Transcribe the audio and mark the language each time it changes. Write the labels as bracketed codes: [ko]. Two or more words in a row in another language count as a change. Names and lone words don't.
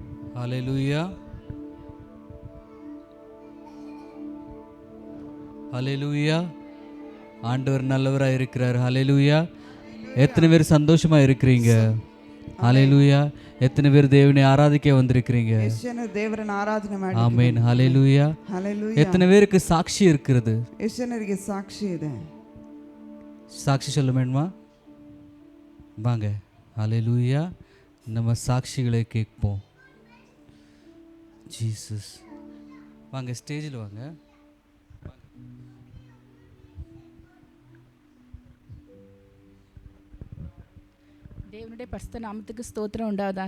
[ta] ஹல்லேலூயா, ஹல்லேலூயா. ஆண்டவர் நல்லவராக இருக்கிறார். ஹல்லேலூயா. எத்தனை பேர் சந்தோஷமா இருக்கிறீங்க? ஹல்லேலூயா. எத்தனை பேர் தேவனை ஆராதிக்க வந்திருக்கிறீங்க? [kn] ಎಷ್ಟು ಜನ ದೇವರನ್ನು ಆರಾಧನೆ ಮಾಡಿ? [ta] ஆமென். ஹல்லேலூயா. [kn] ಹಲ್ಲೆಲೂಯಾ. [ta] எத்தனை பேருக்கு சாட்சி இருக்கிறது? [kn] ಎಷ್ಟು ಜನರಿಗೆ ಸಾಕ್ಷಿ ಇದೆ? [ta] சாட்சி சொல்ல வேண்டுமா? வாங்க. ஹல்லேலூயா. நம்ம சாட்சிகளை கேட்போம். ஜீசஸ், வாங்க ஸ்டேஜில் வாங்க. தேவனுடைய பரிசுத்த நாமத்துக்கு ஸ்தோத்திரம் உண்டாவதாக.